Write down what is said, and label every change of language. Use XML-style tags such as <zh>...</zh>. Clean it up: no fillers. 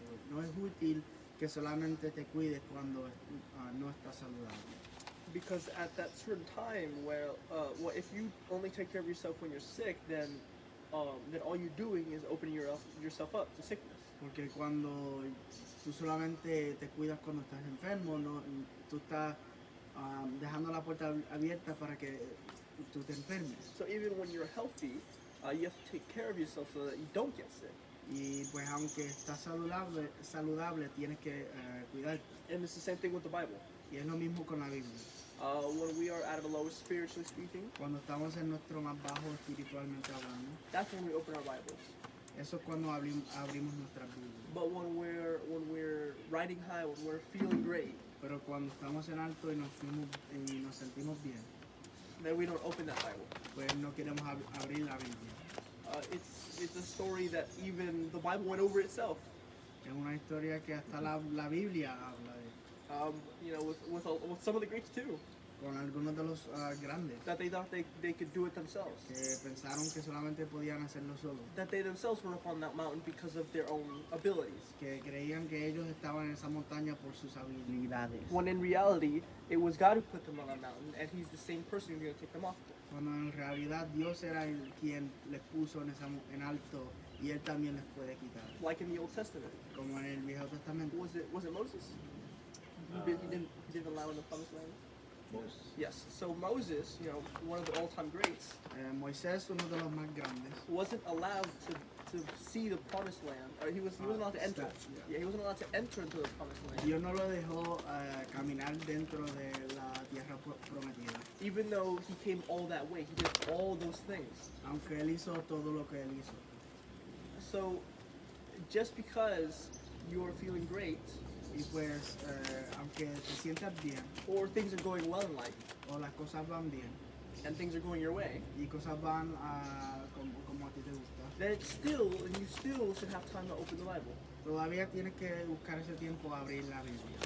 <es>no es útil que solamente te cuides cuando no estás saludable.</es> <en>Because at that certain time, where well, if you only take care of yourself when you're sick, then all you're doing is opening yourself up to sickness.</en> <es>Porque cuando tú solamente te cuidas cuando estás enfermo, no, tú estás dejando la puerta abierta para que tú te enfermes.</es> <en>So even when you're healthy, you have to take care of yourself so that you don't get sick.</en> <es>Y pues aunque estás saludable tienes que cuidarte.</es> <en>And it's the same thing with the Bible.</en> <es>Y es lo mismo con la Biblia.</es> <en>When we are at our lowest spiritually speaking,</en> <es>Cuando estamos en nuestro más bajo espiritualmente hablando,</es> <en>that's when we open our Bibles.</en> <es>eso es cuando abrimos nuestras Biblias.</es> <en>But when we're riding high, when we're feeling great,</en> <es>Pero cuando estamos en alto y nos sentimos bien,</es> <en>then we don't open that Bible.</en> <es>pues no queremos abrir la Biblia.</es> <en>It's a story that even the Bible went over itself.</en> <es>Es una historia que hasta la Biblia habla de,</es> <en>You know, with some of the greats too,</en> <es>con algunos de los grandes</es> <en>that they thought they could do it themselves.</en> <es>que pensaron que solamente podían hacerlo solos,</es> <en>That they themselves were up on that mountain because of their own abilities.</en> <es>que creían que ellos estaban en esa montaña por sus habilidades,</es> <en>When in reality, it was God who put them on that mountain, and He's the same person who's going to take them off.</en> <es>cuando en realidad Dios era quien les puso en alto y Él también les puede quitar,</es> <en>Like in the Old Testament,</en> <es>como en el Viejo Testamento.</es> <en>was it Moses? He didn't allow in the Promised Land. Moses. Yes. So Moses, you know, one of the all-time greats,</en> <es>Moisés, uno de los más grandes,</es> <en>wasn't allowed to see the Promised Land, or he wasn't allowed to enter. Yeah. He wasn't allowed to enter into the Promised Land,</en> <es>Dios no lo dejó caminar dentro de la tierra prometida,</es> <en>even though he came all that way. He did all those things.</en> <es>aunque Él hizo todo lo que Él hizo.</es> <en>So, just because you're feeling great,</en> <es>Y pues, aunque te sientas bien,</es> <en>or things are going well in life,</en> <es>o las cosas van bien,</es> <en>and things are going your way,</en> <es>y cosas van como a ti te gusta,</es> <en>then you still should have time to open the Bible.</en> <es>todavía tienes que buscar ese tiempo a abrir la Biblia.</es>